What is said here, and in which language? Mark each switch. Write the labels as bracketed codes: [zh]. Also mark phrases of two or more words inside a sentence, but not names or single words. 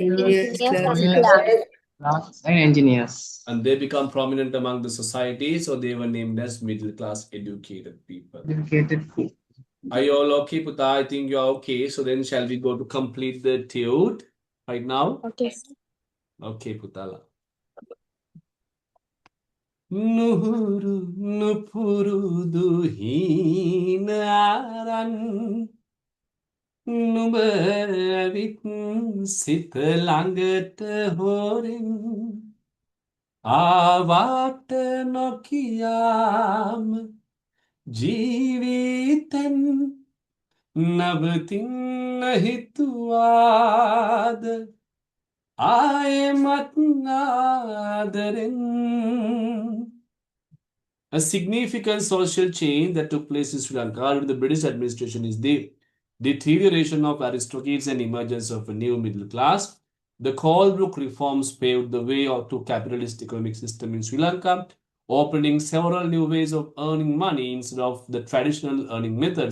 [en] engineers, engineers, clerks, and and clerks. Clerks and engineers. And they become prominent among the society, so they were named as middle class educated people. Educated. Are you all okay, Puta? I think you're okay. So then shall we go to complete the etude right now? Okay. Okay, Putala. Nuhuru nupurudu hinaran [si] නුඹ ඇවිත් සිත ළඟට හොරෙන් ආවාට නොකියාම ජීවිතෙන් නවතින්න හිතුවාද ආයෙමත් ආදරෙන්. [en] A significant social change that took place in Sri Lanka under the British administration is the deterioration of aristocracy and emergence of a new middle class. The Colebrook reforms paved the way to capitalist economic system in Sri Lanka, opening several new ways of earning money instead of the traditional earning methods.